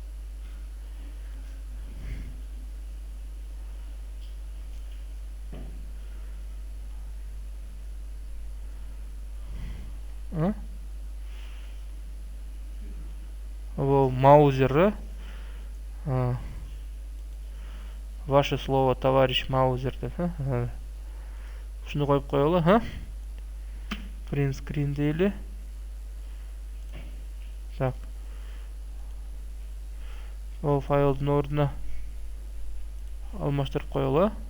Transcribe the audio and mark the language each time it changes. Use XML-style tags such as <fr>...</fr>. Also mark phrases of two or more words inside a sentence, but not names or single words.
<ky>Маузер, Ваше слово, товарищ Маузер деп, Ушуну коюп коелу,</ky> <en>Print screen</en> <ky>дейли. Так. Ол файлдын ордуна алмаштырып коелу.</ky>